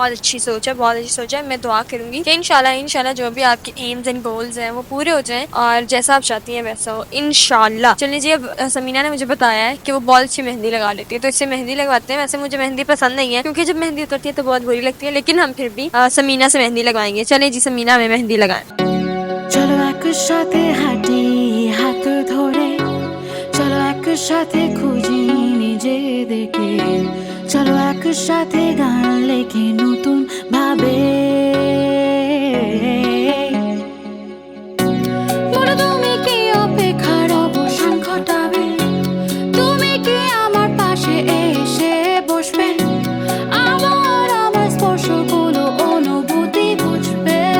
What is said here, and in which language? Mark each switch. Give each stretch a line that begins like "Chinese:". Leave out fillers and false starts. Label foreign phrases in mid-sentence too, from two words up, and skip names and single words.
Urdu: بہت اچھی سوچ ہے, بہت اچھی سوچ ہے. میں دعا کروں گی کہ انشاءاللہ جو بھی آپ کے
English: aims and goals
Urdu: ہیں وہ پورے ہو جائیں, اور جیسا آپ چاہتی ہیں ویسا ہو انشاءاللہ. چلیے جی, اب سمینا نے مجھے بتایا ہے کہ وہ بہت اچھی مہندی لگا لیتی ہے, تو اس سے مہندی لگواتے ہیں. ویسے مجھے مہندی پسند نہیں ہے, کیونکہ جب مہندی اترتی ہے تو بہت بری لگتی ہے, لیکن ہم پھر بھی سمینا سے مہندی لگوائیں گے. چلیں جی, سمینا ہمیں مہندی لگائیں.
Bangla: চলো একসাথে হাঁটি হাত ধরে, চলো একসাথে খুঁজি নিজেদেরকে, চলো একসাথে গান লেখি নতুন ভাবে. বলো তুমি কি অপেক্ষার অবসান ঘটাবে, তুমি কি আমার পাশে এসে বসবে, আমার স্পর্শগুলো অনুভূতি বুঝবে.